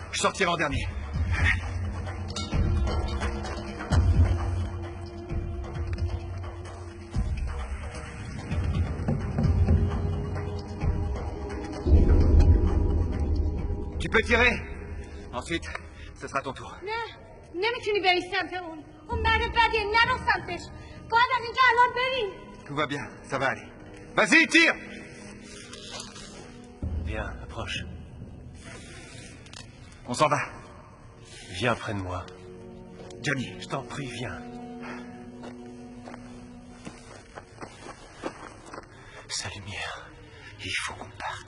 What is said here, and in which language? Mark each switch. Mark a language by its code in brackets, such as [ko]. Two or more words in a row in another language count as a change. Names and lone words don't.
[fr] Je sortirai en dernier. Tu peux tirer. Ensuite, ce sera ton tour. [fa] نه نمیتونی بری سمت اون مرد بدیه. نرو سمتش. باید از اینجا الان بریم. [fr] Tout va bien, ça va aller. Vas-y, tire! Viens, approche. On s'en va. Viens près de moi. Johnny, Je t'en prie, viens. Sa lumière, il faut qu'on parte.